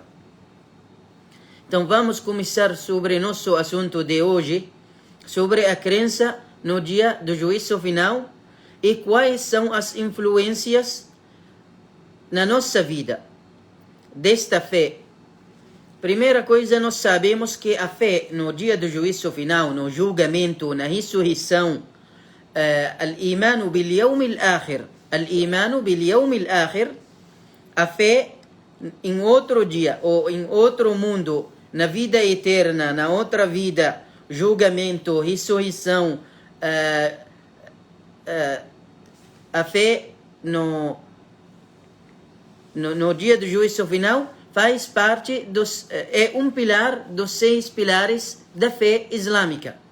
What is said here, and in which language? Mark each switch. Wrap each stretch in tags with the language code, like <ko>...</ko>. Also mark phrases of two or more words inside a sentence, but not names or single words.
<pt>Então vamos começar sobre nosso assunto de hoje, sobre a crença no dia do juízo final e quais são as influências na nossa vida desta fé. Primeira coisa, nós sabemos que a fé no dia do juízo final, no julgamento, na ressurreição,</pt> <ar>الإيمان باليوم الآخر، الإيمان باليوم الآخر,</ar> <pt>a fé em outro dia ou em outro mundo, na vida eterna, na outra vida, julgamento, ressurreição, a fé no dia do juízo final faz parte é um pilar dos 6 pilares da fé islâmica.</pt>